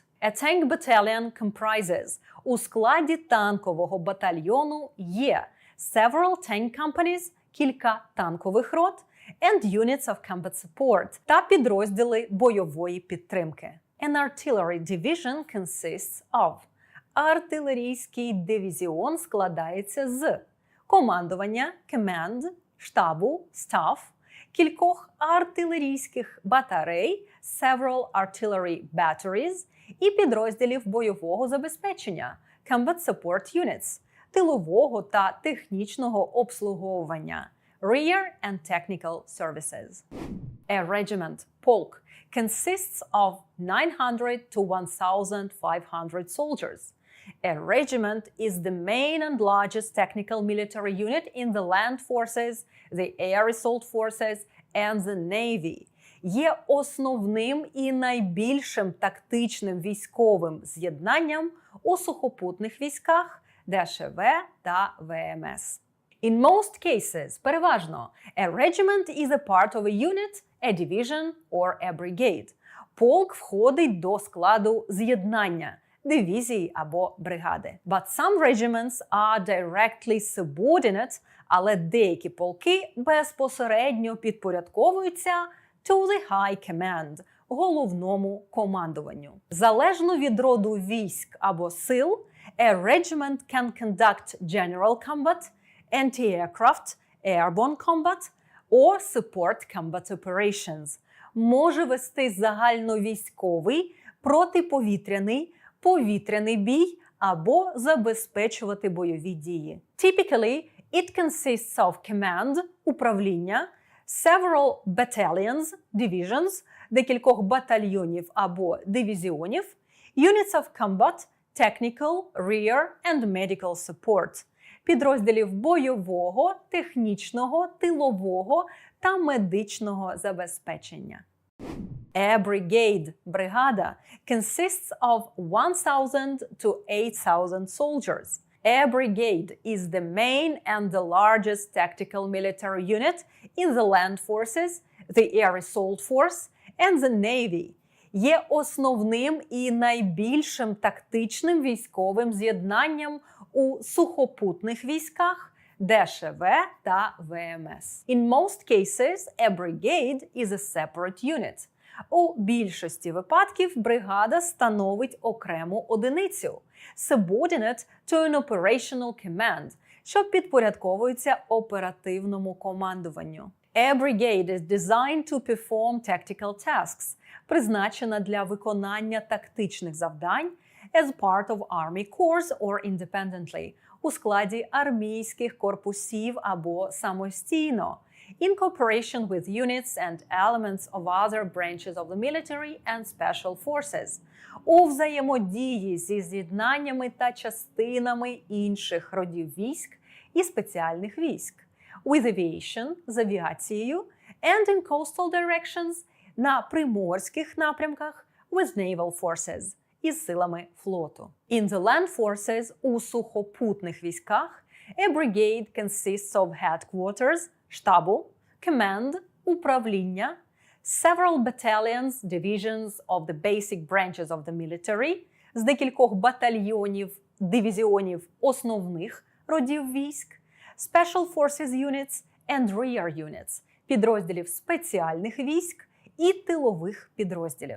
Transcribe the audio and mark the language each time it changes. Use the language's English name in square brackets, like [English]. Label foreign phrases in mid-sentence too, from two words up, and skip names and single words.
[English] A tank battalion comprises – [Ukrainian] у складі танкового батальйону є [English] several tank companies – [Ukrainian] кілька танкових рот [English] and units of combat support [Ukrainian] та підрозділи бойової підтримки. [English] An artillery division consists of – [Ukrainian] артилерійський дивізіон складається з командування – command, штабу – staff, кількох артилерійських батарей – [English] several artillery batteries [Ukrainian] і підрозділів бойового забезпечення – [English] combat support units, [Ukrainian] тилового та технічного обслуговування – [English] rear and technical services. A regiment – полк consists of 900 to 1,500 soldiers. A regiment is the main and largest technical military unit in the land forces, the air assault forces, and the navy. [Ukrainian] Є основним і найбільшим тактичним військовим з'єднанням у сухопутних військах ДШВ та ВМС. [English] In most cases, переважно, a regiment is a part of a unit, a division or a brigade. [Ukrainian] Полк входить до складу з'єднання, дивізії або бригади. [English] But some regiments are directly subordinate, [Ukrainian] але деякі полки безпосередньо підпорядковуються [English] to the high command – [Ukrainian] головному командуванню. Залежно від роду військ або сил, [English] a regiment can conduct general combat, anti-aircraft, airborne combat or support combat operations. [Ukrainian] Може вести загальновійськовий, протиповітряний, повітряний бій або забезпечувати бойові дії. [English] Typically, it consists of command – управління, several battalions – divisions, [Ukrainian] декількох батальйонів або дивізіонів, [English] units of combat – technical, rear and medical support, [Ukrainian] підрозділів бойового, технічного, тилового та медичного забезпечення. [English] A brigade – бригада consists of 1,000 to 8,000 soldiers. A brigade is the main and the largest tactical military unit in the land forces, the air assault force and the navy. [Ukrainian] Є основним і найбільшим тактичним військовим з'єднанням у сухопутних військах ДШВ та ВМС. [English] In most cases, a brigade is a separate unit. [Ukrainian] У більшості випадків бригада становить окрему одиницю [English] subordinate to an operational command, [Ukrainian] що підпорядковується оперативному командуванню. [English] A brigade is designed to perform tactical tasks, [Ukrainian] призначена для виконання тактичних завдань [English] as part of army corps or independently, [Ukrainian] у складі армійських корпусів або самостійно, [English] in cooperation with units and elements of other branches of the military and special forces, [Ukrainian] у взаємодії зі з'єднаннями та частинами інших родів військ і спеціальних військ, [English] with aviation, [Ukrainian] з авіацією, [English] and in coastal directions, [Ukrainian] на приморських напрямках, [English] with naval forces, [Ukrainian] із силами флоту. [English] In the land forces, [Ukrainian] у сухопутних військах, [English] a brigade consists of headquarters, штабу, command, управління, several battalions, divisions of the basic branches of the military, [Ukrainian] з декількох батальйонів, дивізіонів основних родів військ, [English] special forces units and rear units, [Ukrainian] підрозділів спеціальних військ і тилових підрозділів.